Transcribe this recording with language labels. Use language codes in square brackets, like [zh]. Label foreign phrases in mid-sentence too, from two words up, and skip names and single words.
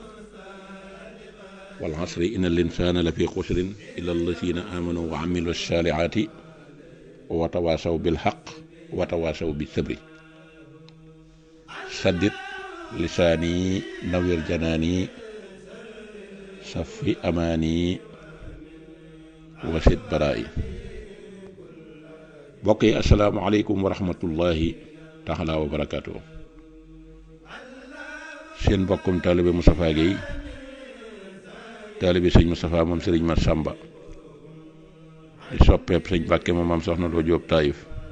[ar] والعصر إن الإنسان لفي خسر إلا الذين آمنوا وعملوا الصالحات وتواصوا بالحق وتواصوا بالصبر. سدد لساني نوّر جناني صفي أماني وسد برائي. [wo] mbokk yi [ar] السلام عليكم ورحمة الله تعالى وبركاته. [wo] seen mbokkum taalibe Moustapha Guèye taalibe sëñ Moustapha moom sëriñ Mat Samba di soppeeb sëñ Mbàkke moom am soxna Lo Jóob Taayif